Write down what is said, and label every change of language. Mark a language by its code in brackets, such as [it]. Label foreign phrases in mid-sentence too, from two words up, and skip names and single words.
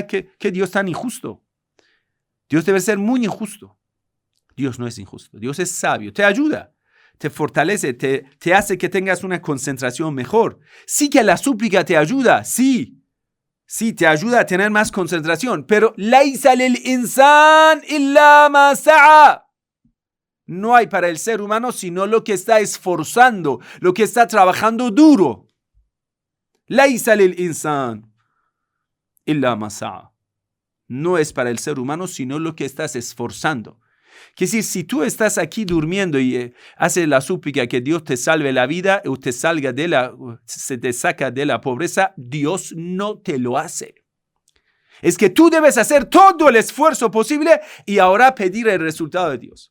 [es] ¿Qué Dios tan injusto? Dios debe ser muy injusto. Dios no es injusto. Dios es sabio. Te ayuda, te fortalece, te hace que tengas una concentración mejor. Sí que la súplica te ayuda, sí. Sí, te ayuda a tener más concentración. [ar] Pero ليس للإنسان إلا ما سعى. [es] No hay para el ser humano sino lo que está esforzando, lo que está trabajando duro. [ar] ليس للإنسان إلا ما سعى. [es] No es para el ser humano sino lo que estás esforzando. Que si tú estás aquí durmiendo y haces la súplica que Dios te salve la vida o se te saca de la pobreza, Dios no te lo hace. Es que tú debes hacer todo el esfuerzo posible y ahora pedir el resultado de Dios.